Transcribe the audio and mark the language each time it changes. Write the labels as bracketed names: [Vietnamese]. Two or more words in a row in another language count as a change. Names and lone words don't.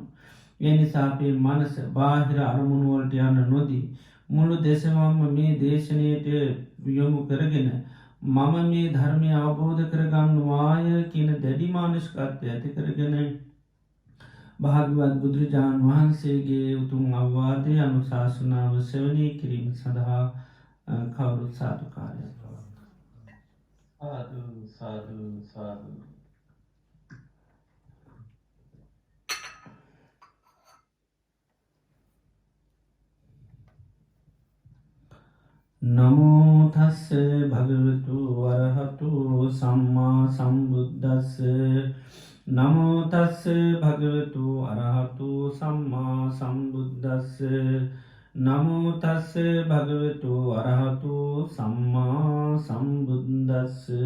[Sinhala] ඒ නිසා අපේ මනස බාහිර අරමුණුවලට යන්න නොදී මුළු දෙසවම්ම මේ දේශනයට යොමු කරගෙන මම මේ ධර්මය අවබෝධ කරගන්නවාය කියන දැඩිමානුෂ්කත්වය ඇති කරගෙන භාගවත් බුදුරජාණන් වහන්සේගේ උතුම් අවවාදය අනුශාසනාව සෙවනී කිරීම සඳහා කවුරුත් සාධකාරය [Pali] සාදු සාදු සාදු. නමෝ තස්ස භගවතු වරහතු සම්මා සම්බුද්දස්ස නමෝ තස්ස භගවතු අරහතු සම්මා සම්බුද්දස්ස නමෝ තස්ස භගවතු අරහතු සම්මා සම්බුද්දස්ස